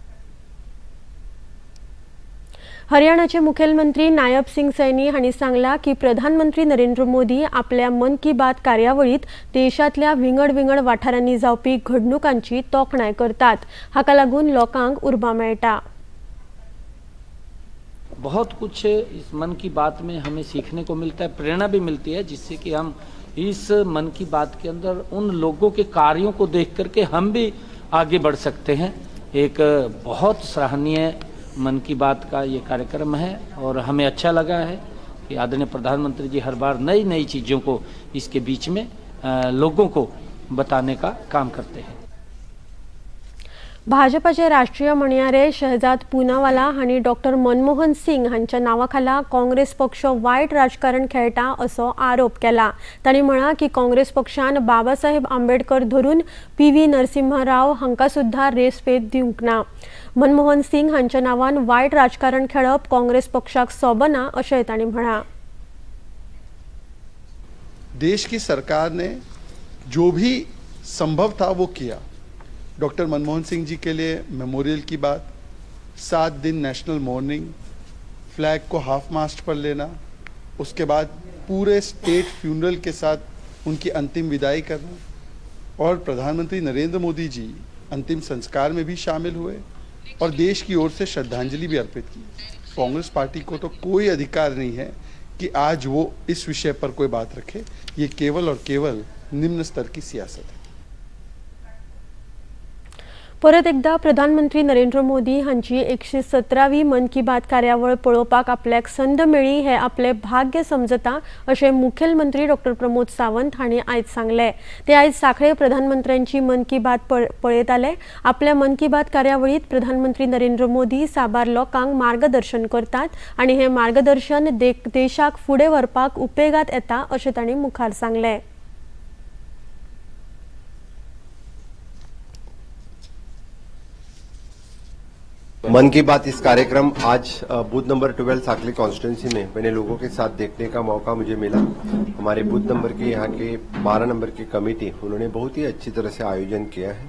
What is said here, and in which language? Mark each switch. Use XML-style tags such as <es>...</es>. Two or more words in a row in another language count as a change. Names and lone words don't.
<kok>हरियाणाचे मुखेलमंत्री नायब सिंग सैनी हांणी सांगला की प्रधानमंत्री नरेंद्र मोदी आपल्या मन की बात कार्यावळीत देशातल्या विंगड वाठारांनी जावपी घडणुकांची तोखणाय करतात। हाका लागून लोकांक उर्बा मेळटा।</kok> <hi>बहुत कुछ इस मन की बात में हमें सीखने को मिलता है, प्रेरणा भी मिलती है, जिससे कि हम इस मन की बात के अंदर उन लोगों के कार्यों को देख करके हम भी आगे बढ़ सकते हैं। एक बहुत सराहनीय मन की बात का ये कार्यक्रम है और हमें अच्छा लगा है कि आदरणीय प्रधानमंत्री जी हर बार नई नई चीज़ों को इसके बीच में लोगों को बताने का काम करते हैं।</hi> <kok>भाजपाचे राष्ट्रीय म्हणयारे शहजाद पूनावाला हांणी डॉक्टर मनमोहन सिंग हांच्या नावाखाला काँग्रेस पक्ष वायट राजकारण खेळटा असो आरोप केला। तांणी म्हळां की काँग्रेस पक्षान बाबासाहेब आंबेडकर धरून PV नरसिंह राव हांकां सुद्धा रेस्पेद दिवंक ना। मनमोहन सिंग हांच्या नावान वायट राजकारण खेळप काँग्रेस पक्षाक सोबना अशें तांणी म्हळां।</kok> <hi>देश की सरकार ने जो भी संभव था वो किया। डॉक्टर मनमोहन सिंह जी के लिए मेमोरियल की बात, 7 दिन</hi> <en>national mourning,</en> <hi>फ्लैग को</hi> <en>half mast</en> <hi>पर लेना, उसके बाद पूरे</hi> <en>state funeral</en> <hi>के साथ उनकी अंतिम विदाई करना और प्रधानमंत्री नरेंद्र मोदी जी अंतिम संस्कार में भी शामिल हुए और देश की ओर से श्रद्धांजलि भी अर्पित की। कांग्रेस पार्टी को तो कोई अधिकार नहीं है कि आज वो इस विषय पर कोई बात रखे। ये केवल और केवल निम्न स्तर की सियासत है।</hi> <kok>परत एकदा प्रधानमंत्री नरेंद्र मोदी हांची 117वी मन की बात कार्यावळ पळोवपाक आपल्याक संद मेळ्ळी हे आपले भाग्य समजता अशें मुखेलमंत्री डॉक्टर प्रमोद सावंत हांणी आयज सांगले। ते आयज सांखळे प्रधानमंत्र्यांची मन की बात पळयताले। आपल्या मन की बात कार्यावळीत प्रधानमंत्री नरेंद्र मोदी साबार लोकांक मार्गदर्शन करतात आणि हे मार्गदर्शन देशाक फुडें व्हरपाक उपेगात येता अशें तांणी मुखार सांगले।</kok> <hi>मन की बात इस कार्यक्रम आज</hi> <en>booth number</en> <hi>12 साकली कॉन्स्टिट्यूंसी में मैंने लोगों के साथ देखने का मौका मुझे मिला। हमारे</hi> <en>booth number</en> <hi>के यहाँ के 12 नंबर की कमेटी उन्होंने बहुत ही अच्छी तरह से आयोजन किया है।</hi>